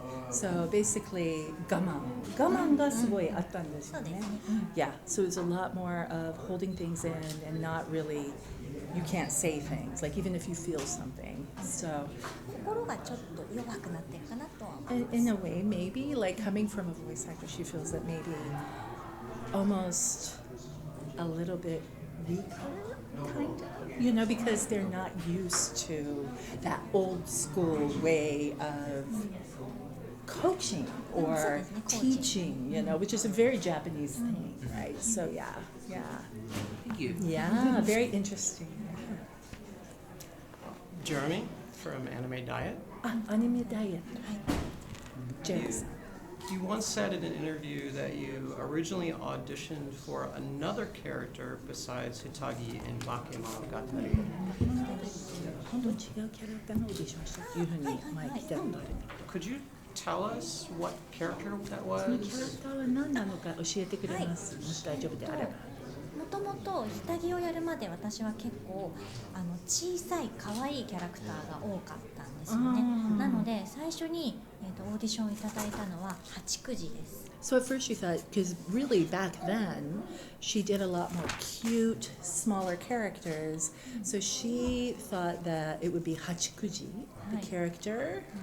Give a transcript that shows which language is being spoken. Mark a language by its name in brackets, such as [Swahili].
[English] So basically, [Japanese] 我慢がすごいあったんですよね。 [English] Yeah, so it's a lot more of holding things in and not really, you can't say things, like even if you feel something. So [Japanese] 心がちょっと弱くなってるかなとは思います。 [English] In a way, maybe, like coming from a voice actor, she feels that maybe almost a little bit weaker, kind of, you know, because they're not used to that old school way of coaching or teaching, you know, which is a very Japanese thing, right? So yeah. Thank you. Yeah, very interesting. Jeremy from Anime Diet. Anime Diet. James. You once said in an interview that you originally auditioned for another character besides Hitagi in Bakemonogatari. [Japanese] 本当に違うキャラクターのオーディションしたっていうふうに前聞いたことある。 [English] Could you tell us what character that was? [Japanese] そのキャラクターは何なのか教えてくれます。もし大丈夫であれば。もともと下着をやるまで私は結構小さい可愛いキャラクターが多かったんですよね。なので最初に、オーディションをいただいたのは八九時です。 [English] So at first she thought, because really back then she did a lot more cute, smaller characters, so she thought that it would be Hachikuji, the character.